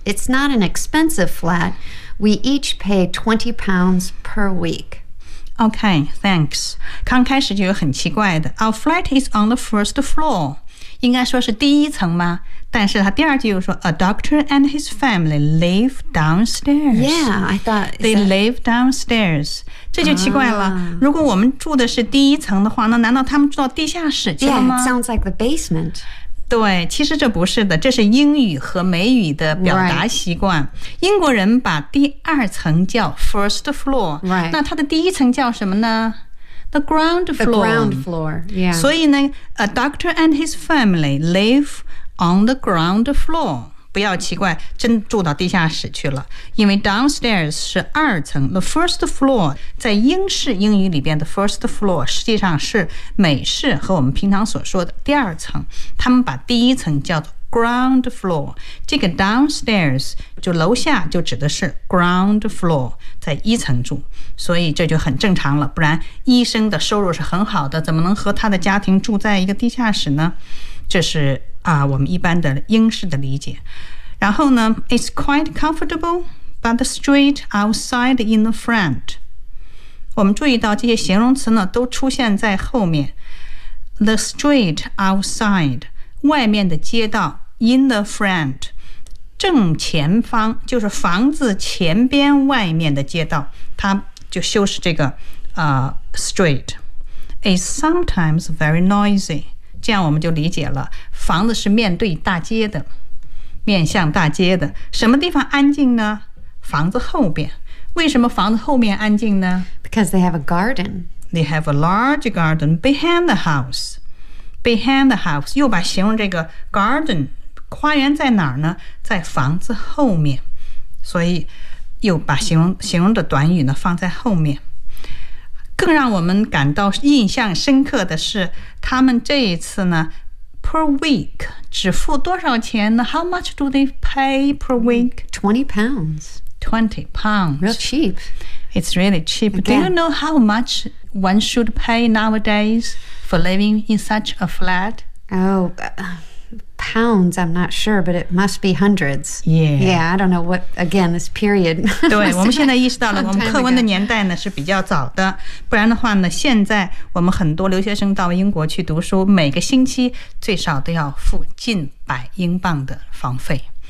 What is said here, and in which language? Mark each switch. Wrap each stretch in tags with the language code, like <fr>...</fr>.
<en>It's not an expensive flat. We each pay £20 per week. Okay, thanks.</en> <zh>刚开始就有很奇怪的。</zh> <en>Our flat is on the first floor.</en> <zh>应该说是第一层吗？但是他第二句又说 ,</zh> <en>A doctor and his family live downstairs. Yeah, I thought... They live downstairs.</en> <zh>这就奇怪了。如果我们住的是第一层的话呢，难道他们住到地下室去了吗？</zh> <en>Yeah, it sounds like the basement.</en> <zh>对，其实这不是的，这是英语和美语的表达习惯。</zh> <en>Right.</en> <zh>英国人把第二层叫 first floor，、</zh> <en>right.</en> <zh>那它的第一层叫什么呢？</zh> <en>The ground floor。 The ground floor。 Yeah。</en> <zh>所以呢</zh> <en>，a doctor and his family live on the ground floor。</en> <zh>不要奇怪，真住到地下室去了，因为 downstairs 是二层 ，the first floor 在英式英语里边的 first floor 实际上是美式和我们平常所说的第二层，他们把第一层叫做 ground floor， 这个 downstairs 就楼下就指的是 ground floor， 在一层住，所以这就很正常了，不然医生的收入是很好的，怎么能和他的家庭住在一个地下室呢？这是。我们一般的英式的理解。然后呢</zh> <en>,it's quite comfortable, but the street outside in the front.</en> <zh>我们注意到这些形容词呢都出现在后面。</zh> <en>The street outside,</en> <zh>外面的街道</zh> <en>in the front,</en> <zh>正前方就是房子前边外面的街道它就修饰这个、street.</zh> <en>It's sometimes very noisy.</en> <zh>这样我们就理解了房子是面对大街的面向大街的什么地方安静呢房子后边为什么房子后面安静呢</zh> <en>Because they have a garden. They have a large garden behind the house. Behind the house.</en> <zh>又把形容这个 garden, 花园在哪儿呢在房子后面。所以又把形容的短语呢放在后面。更让我们感到印象深刻的是他们这一次呢 per week, 只付多少钱呢</zh> <en>How much do they pay per week? £20. 20 pounds. Real cheap. It's really cheap. Again. Do you know how much one should pay nowadays for living in such a flat? Oh, pounds, I'm not sure, but it must be hundreds. Yeah. Yeah, I don't know what, again, this period.</en> <zh>对，我们现在意识到了我们课文的年代呢是比较早的。不然的话呢，现在我们很多留学生到英国去读书，每个星期最少都要付近百英镑的房费。</zh>